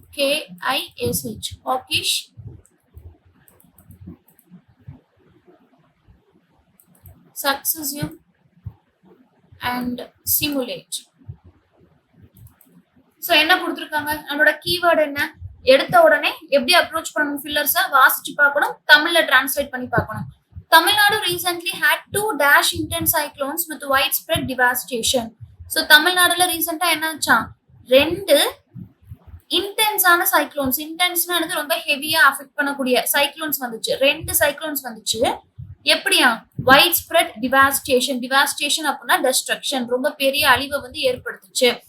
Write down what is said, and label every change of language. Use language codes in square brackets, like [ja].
[en] Kish, hawkish, successive and simulate. [ta] So என்ன கொடுத்துருக்காங்க, நம்மளோட கீவேர்டு என்ன, எடுத்த உடனே எப்படி அப்ரோச் பண்ணணும், ஃபில்லர்ஸை வாசிச்சு பார்க்கணும், தமிழ்ல டிரான்ஸ்லேட் பண்ணி பார்க்கணும். Tamil Nadu [en] recently had 2 dash intense cyclones with widespread devastation. [ta] So தமிழ்நாடுல ரீசெண்டா என்னாச்சான், 2 இன்டென்ஸான சைக்ளோன்ஸ், இன்டென்ஸ்னா ரொம்ப ஹெவியா அஃபெக்ட் பண்ணக்கூடிய சைக்ளோன்ஸ் வந்துச்சு, 2 சைக்ளோன்ஸ் வந்துச்சு. எப்படியா, வைட் ஸ்ப்ரெட் டிவாஸ்டேஷன், டிவாஸ்டேஷன் அப்படின்னா டெஸ்ட்ரக்ஷன், ரொம்ப பெரிய அழிவை ஏற்படுத்துச்சு.